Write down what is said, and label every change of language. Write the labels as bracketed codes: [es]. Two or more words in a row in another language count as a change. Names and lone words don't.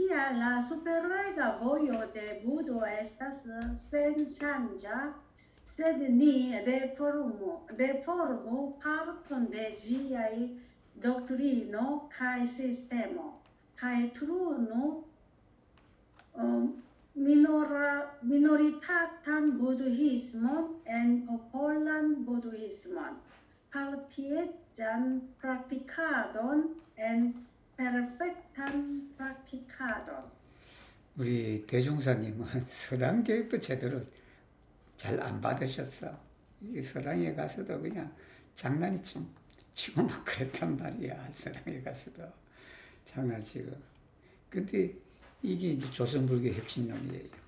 [eo] Tial la superrega vojo de Budo estas senŝanĝa, sed ni reformu parton de ĝiaj doktrino kaj sistemo, kaj turnu minoritatan budhismon en popolan budhismon, partieĝan praktikadon en perfektan praktikadon. [ko] 우리 대종사님은 서당 교육도 제대로 잘 안 받으셨어. 이 서당에 가서도 그냥 장난이 치고 막 그랬단 말이야. 서당에 가서도 장난치고. 근데 이게 이제 조선불교 혁신론이에요.